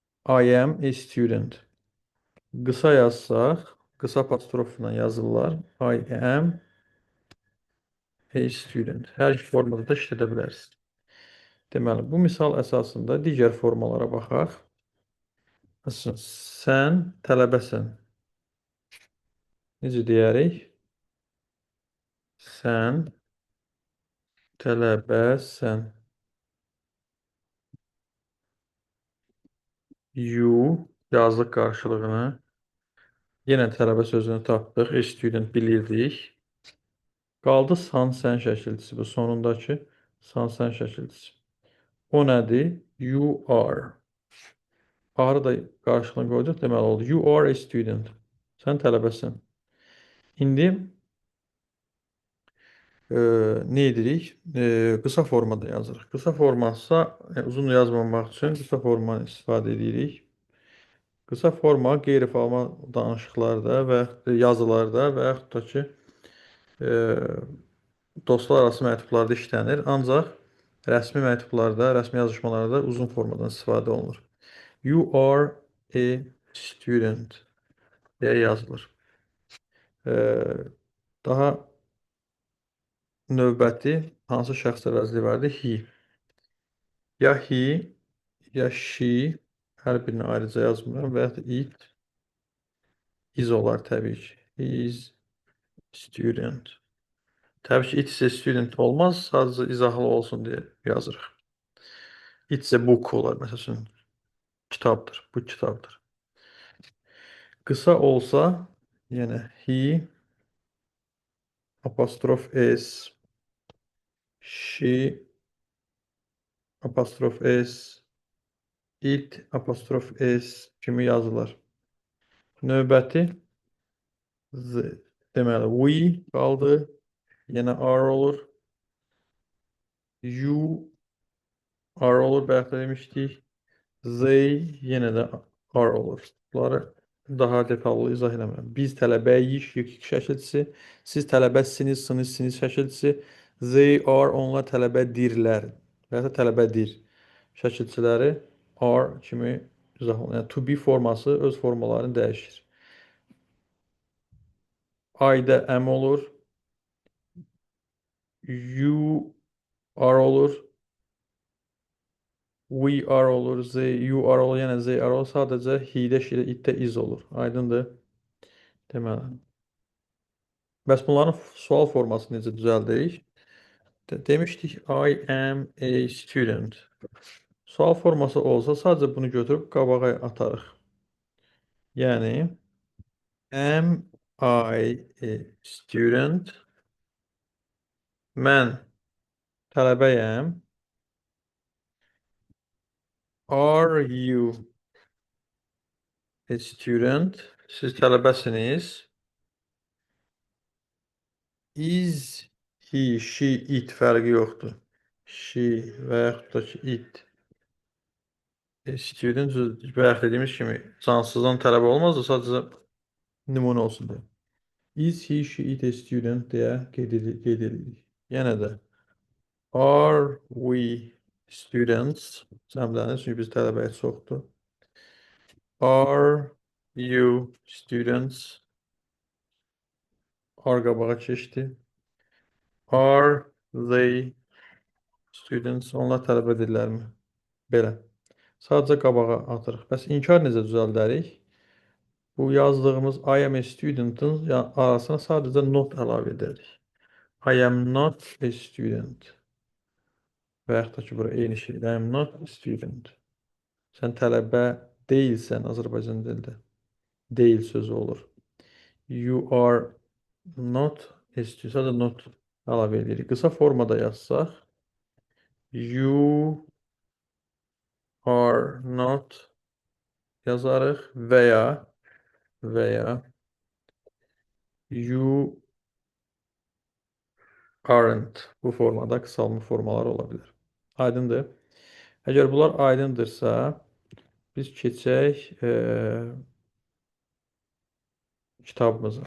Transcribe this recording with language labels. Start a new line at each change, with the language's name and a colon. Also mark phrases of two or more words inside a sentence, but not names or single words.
English: I am a student.
Azerbaijani: Qısa yazsaq, qısa apostrofla yazırlar.
English: I am a student.
Azerbaijani: Hər iki formada da işlədə bilərsiniz. Deməli, bu misal əsasında digər formalara baxaq. Məsələn, sən tələbəsən. Necə deyərik? Sən tələbəsən. You yazdıq qarşılığını. Yenə tələbə sözünü tapdıq.
English: A student
Azerbaijani: bilirdik. Qaldı san sən şəkilçisi. Bu sonundakı san sən şəkilçisi. O nədir?
English: You are.
Azerbaijani: Are da qarşılığını qoyduq. Deməli oldu.
English: You are a student.
Azerbaijani: Sən tələbəsən. İndi nə edirik? Qısa formada yazırıq. Qısa formasa uzun yazmamaq üçün qısa formanı istifadə edirik. Qısa forma qeyri-formal danışıqlarda və yazılarda və yaxud da ki, dostlar arası məktublarda işlənir. Ancaq rəsmi məktublarda, rəsmi yazışmalarda uzun formadan istifadə olunur.
English: You are a student
Azerbaijani: deyə yazılır. Daha növbəti hansı şəxs əvəzli vardı? He. Ya he, ya she, hər birini ayrıca yazmıram və yaxud
English: it, is
Azerbaijani: olar təbii ki.
English: He is student.
Azerbaijani: Təbii ki,
English: it is a student
Azerbaijani: olmaz, sadəcə izahlı olsun deyə yazırıq.
English: It's a book
Azerbaijani: olar, məsələn, kitabdır, bu kitabdır. Qısa olsa, yenə he, apostrof s, she, apostrof s, it, apostrof s kimi yazılır. Növbəti deməli, we qaldı. Yenə are olur.
English: You are
Azerbaijani: olur, bayaq da demişdik. They yenə də are olur. Bunları daha detallı izah eləmirəm. Biz tələbəyik, yekik şəkilçisi. Siz tələbəsiniz, sınız şəkilçisi.
English: They are,
Azerbaijani: onlar tələbədirlər. Və ya tələbədir. Şəkilçiləri are kimi izah olunur. Yəni,
English: to be
Azerbaijani: forması öz formalarını dəyişir. I-də am olur.
English: You are
Azerbaijani: olur.
English: We are
Azerbaijani: olur.
English: You are
Azerbaijani: olur. Yəni
English: they are
Azerbaijani: olur. Sadəcə he-də, she-də, it-də is olur. Aydındır. Deməli. Bəs bunların sual forması necə düzəldirik? Demişdik
English: I am a student.
Azerbaijani: Sual forması olsa sadəcə bunu götürüb qabağa atarıq. Yəni
English: am I a student?
Azerbaijani: Mən tələbəyəm.
English: Are you a student?
Azerbaijani: Siz tələbəsiniz.
English: Is he, she, it
Azerbaijani: fərqi yoxdur. She və yaxud da ki it. Student bayaq dediyimiz kimi cansızdan tələbə olmazdı, sadəcə nümunə olsun deyə.
English: Is he, she, it a student
Azerbaijani: deyə qeyd edirik. Yenə də
English: are we students?
Azerbaijani: Cəmlənir, çünki biz tələbəyə çoxdur.
English: Are you students?
Azerbaijani: Are qabağa keçdi.
English: Are they students?
Azerbaijani: Onlar tələbədirlərmi? Belə. Sadəcə qabağa atırıq. Bəs inkar necə düzəldərik? Bu yazdığımız
English: I am a student-
Azerbaijani: ın arasına sadəcə not əlavə edərik.
English: I am not a student.
Azerbaijani: Və yaxud da ki, bura eyni şeydir.
English: I am not a student.
Azerbaijani: Sən tələbə deyilsən Azərbaycan dilində. Deyil sözü olur.
English: You are not a student.
Azerbaijani: Sadəcə not əlavə edirik. Qısa formada yazsaq.
English: You are not
Azerbaijani: yazarıq və ya
English: you aren't.
Azerbaijani: Bu formada qısalma formalar ola bilər. Aydındır. Əgər bunlar aydındırsa, biz keçək kitabımıza.